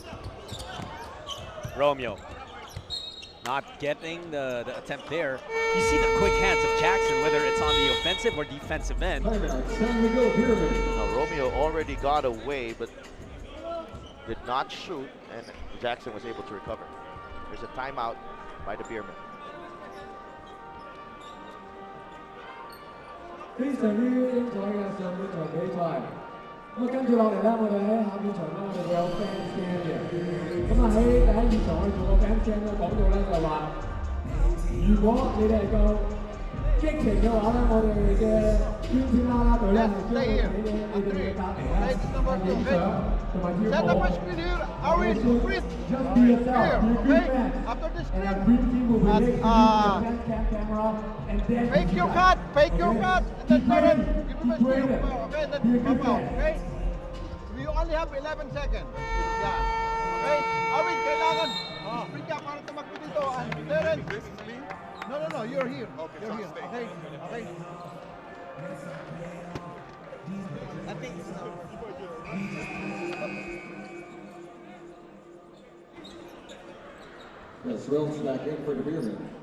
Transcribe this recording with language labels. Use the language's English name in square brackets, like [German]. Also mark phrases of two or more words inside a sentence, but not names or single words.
[English] Romeo not getting the attempt there. You see the quick hands of Jackson, whether it's on the offensive or defensive end. Now, Romeo already got away, but did not shoot, and Jackson was able to recover. There's a timeout by the Beermen. [Cantonese] 非常之精彩嘅上半場比賽。咁跟住落嚟咧，我哋喺下半場咧，我哋會有 [English] fans jam [Cantonese] 嘅。咁喺第一現場去做個 [English] fans jam [Cantonese] 咧，講到咧就話，如果你哋係夠激情嘅話咧，我哋嘅圈圈啦啦隊咧係將會俾你哋嘅假期咧係影相同埋跳舞。 [English] Just be yourself, be a good fan. And our green team will be next to you with a fan cam camera and then Fake your cut, and then turn it. Give him a screen, okay? Then pop out, okay? We only have 11 seconds. Yeah. [Filipino] Okay? Awit, kailangan. Spring ka para tumakbo dito. [English] And Terrence. No, you're here. You're here, okay? Okay? I think Yes, Rose back in for the Beermen.